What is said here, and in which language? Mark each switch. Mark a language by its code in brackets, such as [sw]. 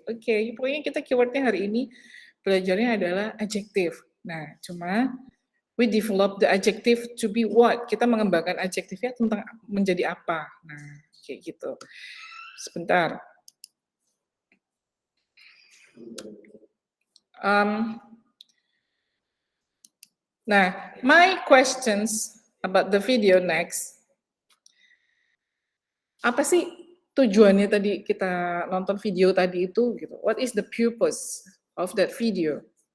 [id] Oke, pokoknya kita keywordnya hari ini belajarnya adalah adjective. Nah, cuma [en] we develop the adjective to be what? [id] Kita mengembangkan adjektifnya tentang menjadi apa. Nah, kayak gitu. Sebentar. [en] Nah, my questions about the video next. [id] Apa sih tujuannya tadi kita nonton video tadi itu gitu? [en] What is the purpose of that video?